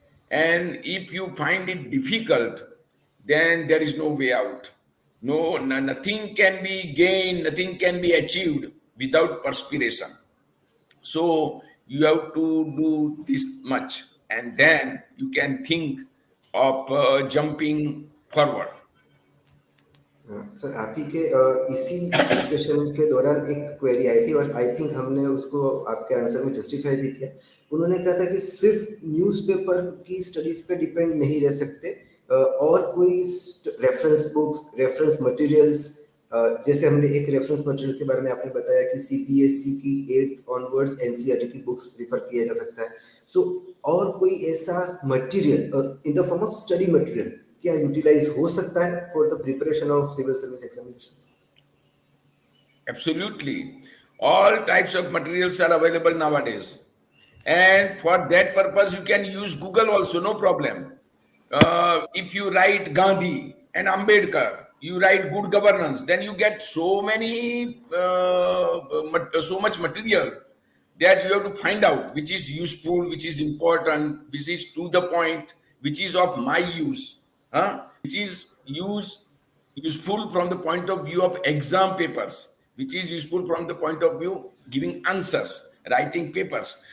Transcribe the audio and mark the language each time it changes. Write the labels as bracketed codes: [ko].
[en] And if you find it difficult, then there is no way out. Nothing can be gained, nothing can be achieved without perspiration. So you have to do this much, and then you can think of jumping forward. [hi] Sir आप ही के इसी discussion के दौरान एक query आई थी और I think हमने उसको आपके आंसर में जस्टिफाई भी किया. उन्होंने कहा था कि सिर्फ न्यूज़पेपर की स्टडीज पे डिपेंड नहीं रह सकते, और कोई रेफरेंस बुक्स, रेफरेंस मटेरियल्स जैसे हमने एक रेफरेंस मटेरियल के बारे में आपने बताया कि सीपीएससी की 8th ऑनवर्ड्स एनसीईआरटी की बुक्स रिफर किया जा सकता है। सो और कोई ऐसा material [en] in the form of study material [hi] क्या यूटिलाइज हो सकता है [en] For the preparation of civil service examinations? Absolutely. All types of materials are available nowadays. And for that purpose, you can use Google also, no problem. If you write Gandhi and Ambedkar, you write good governance, then you get so many, so much material that you have to find out which is useful, which is important, which is to the point, which is of my use, which is useful from the point of view of exam papers, which is useful from the point of view giving answers, writing papers.